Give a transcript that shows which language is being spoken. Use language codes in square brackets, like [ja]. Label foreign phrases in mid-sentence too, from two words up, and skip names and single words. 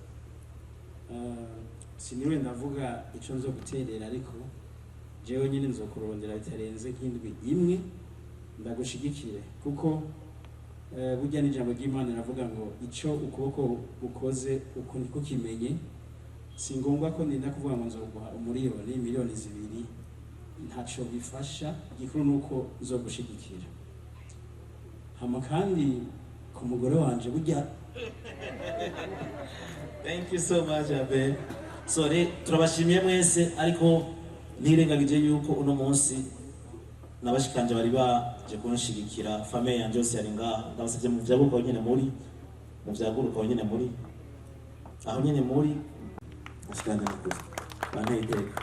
[rn] Siniwe ndavuga ico nzo guterera ariko jewe nyine nzokurondera bitarenze nk'indwi imwe ndagushigikire kuko burya n'ijambo ry'Imana riravuga ngo ico ukuboko ukoze uko niko kimenye. Si ngombwa ko ninda kuvuga ngo nzoguha umuriyoni miliyoni 2 ntaco bifasha. Igikuru nuko nzogushigikira. Hama kandi ku mugore wanje burya. [en] Thank you so much Abe. [rn] Sorry turabashimiye mwese ariko ntirengagije yuko uno munsi nabashikanje bari baje kunshigikira famille yanje yose yari ngaha. Ndabasabye mu vyaguruka nyene muri aho nyene muri ashikanje n'ukuri banteye iteka.